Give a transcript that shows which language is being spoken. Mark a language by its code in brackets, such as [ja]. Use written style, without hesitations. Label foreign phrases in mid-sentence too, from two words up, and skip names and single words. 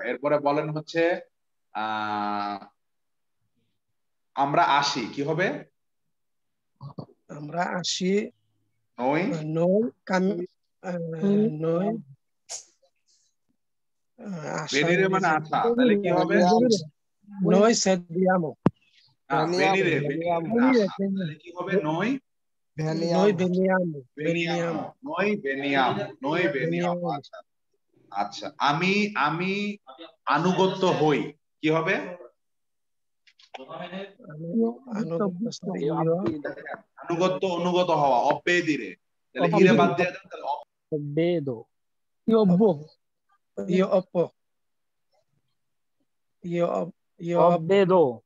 [bn] এরপরে বলেন হচ্ছে আমরা আসি কি হবে? আমরা আসি [it] নই নই নই [bn] venire মানে আসা, তাহলে কি হবে? [it] noi sediamo [bn] venire তাহলে কি হবে? [it] noi veniamo। [bn] আচ্ছা আমি আনুগত্য হই কি হবে? অনুগত হওয়া obbedire, তাহলে ইরে বাদ দিয়ে দেন, তাহলে [it] obbedo io obbedo